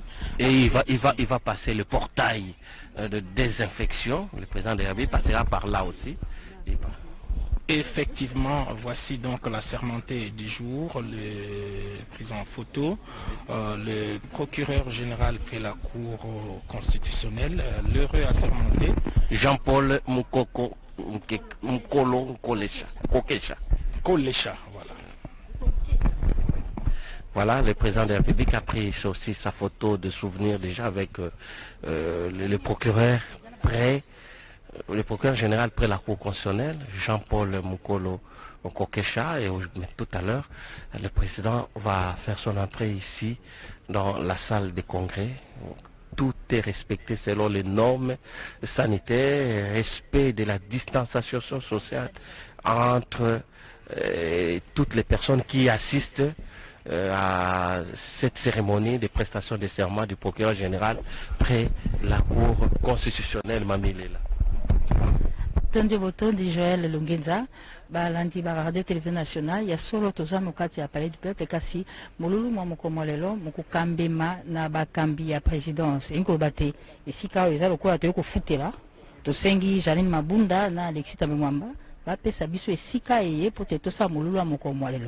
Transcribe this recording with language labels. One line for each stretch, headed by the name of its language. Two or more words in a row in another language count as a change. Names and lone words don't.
French: Et il va passer le portail de désinfection, le président de la République passera par là aussi. Effectivement, voici donc la sermentée du jour, le prise en photo, le procureur général près la Cour constitutionnelle, l'heureux assermenté. Jean-Paul Mukolo Kolesha, voilà. Voilà, le président de la République a pris aussi sa photo de souvenir déjà avec le procureur général près la Cour constitutionnelle, Jean-Paul Mukolo Kokesha, et tout à l'heure, le président va faire son entrée ici dans la salle des congrès. Tout est respecté selon les normes sanitaires, respect de la distanciation sociale entre toutes les personnes qui assistent à cette cérémonie de prestation de serment du procureur général près la Cour constitutionnelle Mamilela.
Lingala: Tondi botondi Joël Lungenza balandi ba
French: radio télévision nationale
Lingala: ya solo toza mokati ya
French: palais du peuple
Lingala: kasi molulu mwa mokomolelo mokukambema na bakambi ya présidence inkoloba te esika oyo eza lokola toyei kofutela tosengi Janine Mabunda na Alexis Tambo Mwamba bapesa biso esika eye po te tosala molulu ya mokomolelo